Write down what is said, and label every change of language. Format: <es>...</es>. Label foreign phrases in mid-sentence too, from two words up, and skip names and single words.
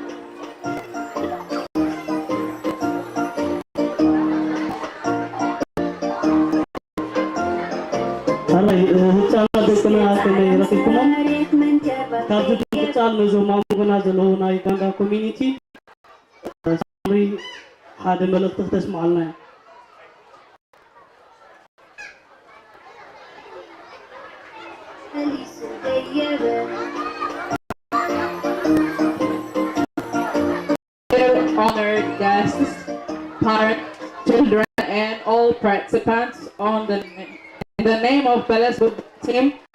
<ti>ህፃናት ደቅና ከመይ ረኺብኩሞም ካብዚ ብቅፃል ነዞም ኣሙኹና ዘለዉ ናይ ኡጋንዳ ኮሚኒቲ ሳምሪ ሓደ መልእኽቲ ክተስምዓልና</ti> <en>eya honored guests, parents, children, and all participants in the name of Bella's football team,</en>